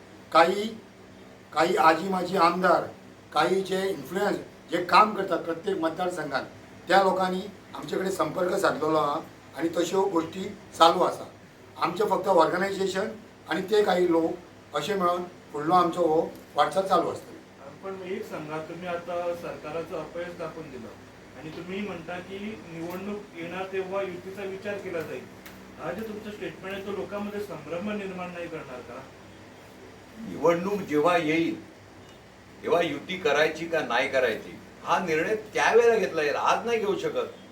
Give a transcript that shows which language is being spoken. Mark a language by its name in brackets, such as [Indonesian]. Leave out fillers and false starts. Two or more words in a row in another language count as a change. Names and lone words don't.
[Konkani] काही आजी माजी आमदार, काही जे इन्फ्लुएन्स जे काम करतात प्रत्येक मतदारसंघात त्या लोकांनी आमचे कडेन संपर्क साधलेलो आहा आणि तश्यो गोष्टी चालू आसा. आमचें फक्त ऑर्गनायझेशन आणि ते काही लोक अशें मेळून फुडलो आमचो हो वाटचाल चालू आसतली. [Marathi] पण एक सांगा, तुम्ही आता सरकाराचं अपयश दाखवून दिलं आणि तुम्ही म्हणता की निवडणूक येणार तेव्हा युतीचा विचार केला जाईल. हा जे तुमचं स्टेटमेंट आहे तो लोकांमध्ये संभ्रम निर्माण नाही करणार का? निवडणूक जेव्हा येईल तेव्हा युती करायची का नाही करायची हा निर्णय त्यावेळेला घेतला येईल, आज नाही घेऊ शकत.